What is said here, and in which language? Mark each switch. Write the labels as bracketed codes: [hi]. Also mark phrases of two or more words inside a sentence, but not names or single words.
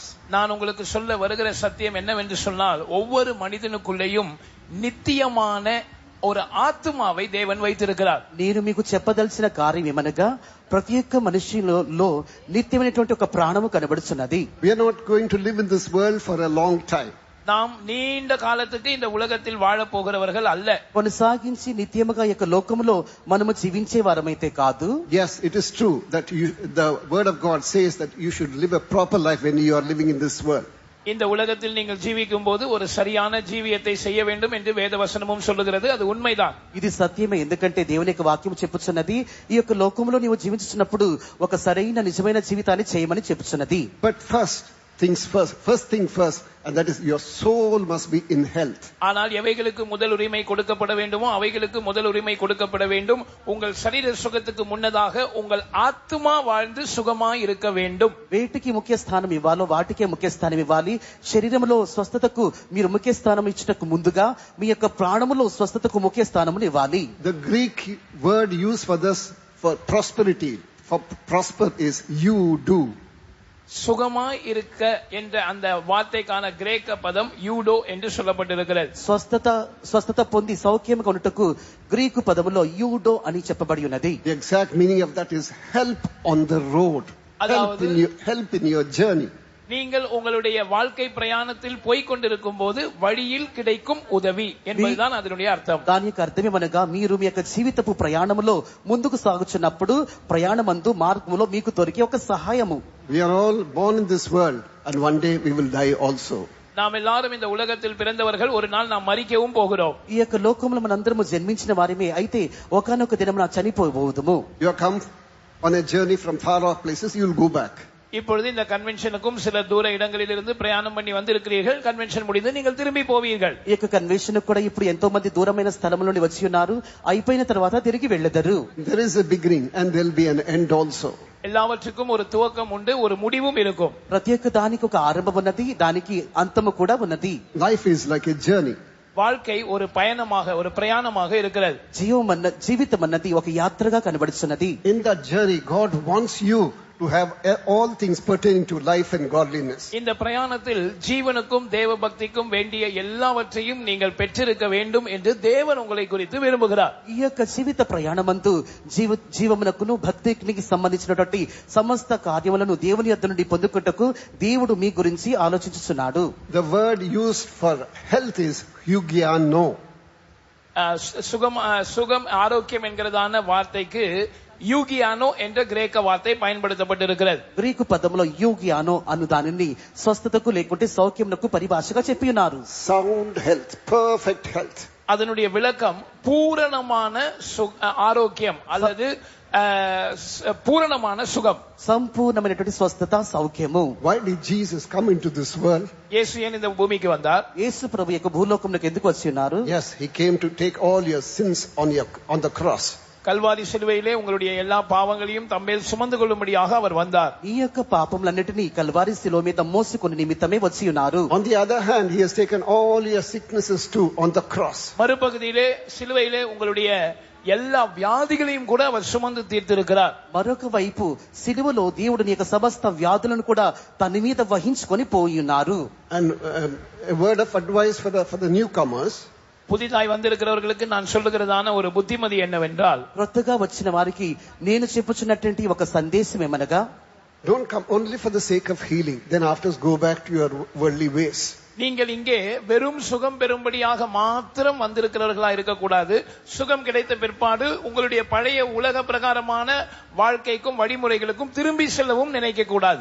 [ta] நான் உங்களுக்கு சொல்ல வருகிற சத்தியம் என்னவென்று சொன்னால், ஒவ்வொரு மனிதனுக்குள்ளேயும் நித்தியமான ஒரு ఆత్మவை தேவன் வைத்திருக்கிறார். [te] నేను మీకు చెప్పదలసిన కార్యం ఏమనగా, ప్రతి ఒక్క మనిషిలో నిత్యమైనటువంటి ఒక ప్రాణము కనబడుచున్నది. [en] We are not going to live in this world for a long time. [ta] நாம் நீண்ட காலத்துக்கு இந்த உலகத்தில் வாழ போகிறவர்கள் அல்ல. [te] కొనసాగించి నిత్యముగా ఈ యొక్క లోకములో మనము జీవించే వారమైతే కాదు. [en] Yes, it is true that the word of God says that you should live a proper life when you are living in this world. [ta] இந்த உலகத்தில் நீங்கள் ஜீவிக்கும் போது ஒரு சரியான ஜீவியத்தை செய்ய வேண்டும் என்று வேதவசனமும் சொல்லுகிறது. அது உண்மைதான். [te] ఇది సత్యమే. ఎందుకంటే దేవుని యొక్క వాక్యం చెప్పుచున్నది, ఈ యొక్క లోకములో నీవు జీవించుచున్నప్పుడు ఒక సరైన నిజమైన జీవితాన్ని చేయమని చెప్పుచున్నది. [en] But first thing first, and that is your soul must be in health. [ta] ஆனால் எவைகளுக்கு முதல் உரிமை கொடுக்கப்பட வேண்டுமோ அவைகளுக்கு முதல் உரிமை கொடுக்கப்பட வேண்டும். உங்கள் சரீர சுகத்துக்கு முன்னதாக உங்கள் ஆத்மா வாழ்ந்து சுகமாய் இருக்க வேண்டும். [te] వేటికి ముఖ్య స్థానం ఇవ్వాలో వాటికే ముఖ్య స్థానం ఇవ్వాలి. శరీరములో స్వస్థతకు మీరు ముఖ్య స్థానం ఇచ్చుటకు ముందుగా మీ యొక్క ప్రాణములో స్వస్థతకు ముఖ్య స్థానమును ఇవ్వాలి. [en] The Greek word used for this, for prosperity, for prosper, is you do. [ta] சுகமாய் இருக்க என்ற அந்த வார்த்தைக்கான கிரேக்க பதம் யூடோ என்று சொல்லப்பட்டிருக்கிறது. [te] స్వస్థత పొంది సౌఖ్యముగా ఉండుటకు గ్రీకు పదములో యూడో అని చెప్పబడి ఉన్నది. [en] The exact meaning of that is help on the road, help in your journey. [ta] நீங்கள் உங்களுடைய வாழ்க்கை பிரயாணத்தில் போய் கொண்டிருக்கும் போது வழியில் கிடைக்கும் உதவி என்பதுதான் அதனுடைய அர்த்தம். [te] దాని యొక్క అర్థమేమనగా, మీరు మీ యొక్క జీవితపు ప్రయాణములో ముందుకు సాగుచున్నప్పుడు ప్రయాణమందు మార్గములో మీకు దొరికే ఒక సహాయము. [en] We are all born in this world and one day we will die also. [ta] நாம் எல்லாரும் இந்த உலகத்தில் பிறந்தவர்கள், ஒரு நாள் நாம் மரிக்கவும் போகிறோம். [te] ఈ యొక్క లోకంలో మనందరము జన్మించిన వారిమే, అయితే ఒకానొక దినమున చనిపోబోదుము. [en] You have come on a journey from far off places, you will go back. [ta] இப்பொழுது இந்த கன்வென்ஷனுக்கும் சில தூர இடங்களில் இருந்து பிரயாணம் பண்ணி வந்திருக்கிறீர்கள். கன்வென்ஷன் முடிந்து நீங்கள் திரும்பி போவீர்கள். [te] ఈ యొక్క కన్వెన్షన్ కూడా ఇప్పుడు ఎంతో మంది దూరమైన స్థలముల నుండి వచ్చి ఉన్నారు. అయిపోయిన తర్వాత తిరిగి వెళ్ళెదరు. [en] There is a beginning and there will be an end also. [ta] எல்லாவற்றுக்கும் ஒரு துவக்கம் உண்டு, ஒரு முடிவும் இருக்கும். [te] ప్రతి ఒక్క దానికి ఒక ఆరంభం ఉన్నది, దానికి అంతము కూడా ఉన్నది. [en] Life is like a journey. [ta] வாழ்க்கை ஒரு பயணமாக, ஒரு பிரயாணமாக இருக்கிறது. [te] జీవితం అన్నది ఒక యాత్రగా కనబడుతున్నది. [en] In that journey God wants you to have all things pertaining to life and godliness. [ta] இந்த பிரயாணத்தில் ஜீவனுக்கும் தேவ பக்திக்கும் வேண்டிய எல்லாவற்றையும் நீங்கள் பெற்றிருக்க வேண்டும் என்று தேவன் உங்களை குறித்து விரும்புகிறார். [te] ఈ యొక్క జీవిత ప్రయాణమందు జీవమునకును భక్తికి సంబంధించినటువంటి సమస్త కార్యములను దేవుని యొద్ద నుండి పొందుకొనుటకు దేవుడు మీ గురించి ఆలోచించుచున్నాడు. [en] The word used for health is eugiano. [ta] சுகம் ஆரோக்கியம் என்கிறதான வார்த்தைக்கு యూగియానో என்ற கிரேக்க வார்த்தை பயன்படுத்தப்பட்டிருக்கிறது. [te] గ్రీకు పదములో యూగియానో అను దానిని స్వస్థతకు లేకుంటే సౌఖ్యమునకు పరిభాషగా చెప్పి ఉన్నారు. [en] Sound health, perfect health. [ta] அதனுடைய விளக்கம் பூரணமான ஆரோக்கியம் அல்லது [te] పూర్ణமான సుఖం, సంపూర్ణమైనటువంటి స్వస్థత, సౌఖ్యము. [en] Why did Jesus come into this world? [ta] இயேசு ஏன் இந்த பூமிக்கு வந்தார்? [te] యేసు ప్రభు యొక్క భూలోకంలోకి ఎందుకు వచ్చి ఉన్నారు? [en] Yes, he came to take all your sins on the cross. [ta] கல்வாரி சிலுவையிலே உங்களுடைய எல்லா பாவங்களையும் தம்மேல் சுமந்து கொள்ளும்படியாக அவர் வந்தார். [te] ఈ యొక్క పాపములన్నిటిని కల్వారి శిలువ మీద మోసుకొని నిమిత్తమే వచ్చి ఉన్నారు. [en] On the other hand, he has taken all your sicknesses too on the cross. [ta] மறுபகுதியிலே சிலுவையிலே உங்களுடைய எல்லா வியாதிகளையும் கூட அவர் சுமந்து தீர்த்திருக்கிறார். [te] మరొక వైపు సిలువలో దేవుడు నీ యొక్క సమస్త వ్యాధులను కూడా తన మీద వహించుకొని పోయి ఉన్నారు. [en] And a word of advice for the newcomers. [ta] புதிதாய் வந்திருக்கிறவர்களுக்கு நான் சொல்லுகிறதான ஒரு புத்திமதி என்னவென்றால், [te] కొత్తగా వచ్చిన వారికి నేను చెప్పుచున్నటువంటి ఒక సందేశం ఏమనగా, [en] don't come only for the sake of healing, then afterwards go back to your worldly ways. [ta] நீங்கள் இங்கே வெறும் சுகம் பெறும்படியாக மாத்திரம் வந்திருக்கிறவர்களா இருக்கக்கூடாது. சுகம் கிடைத்த பிற்பாடு உங்களுடைய பழைய உலக பிரகாரமான வாழ்க்கைக்கும் வழிமுறைகளுக்கும் திரும்பி செல்லவும் நினைக்க கூடாது.